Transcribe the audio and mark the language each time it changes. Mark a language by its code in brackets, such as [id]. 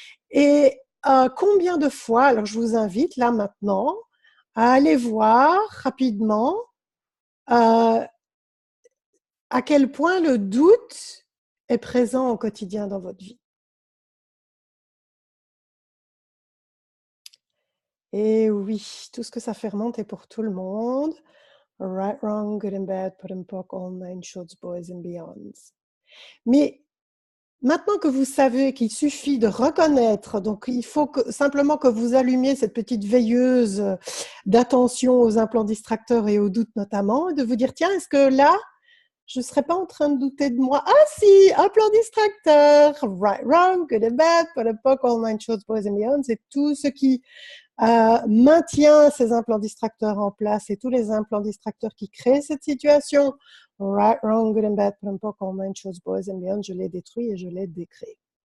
[fr] Et combien de fois, alors je vous invite là maintenant à aller voir rapidement à quel point le doute est présent au quotidien dans votre vie. Et oui, tout ce que ça fait remonter pour tout le monde. [en] Right, wrong, good and bad, put and poke, all nine shorts, boys and beyonds. [fr] Mais maintenant que vous savez qu'il suffit de reconnaître, donc il faut simplement que vous allumiez cette petite veilleuse d'attention aux implants distracteurs et aux doutes notamment, et de vous dire, tiens, est-ce que là, je ne serais pas en train de douter de moi? Ah si, implant distracteur, [en] right, wrong, good and bad, put and poke, all nine shorts, boys and beyonds, [fr] c'est tout ce qui maintient ces implants distracteurs en place et tous les implants distracteurs qui créent cette situation, [en] right, wrong, good and bad, put and poke, all nine shorts, boys and beyond, [fr] je les détruis et je les décrée.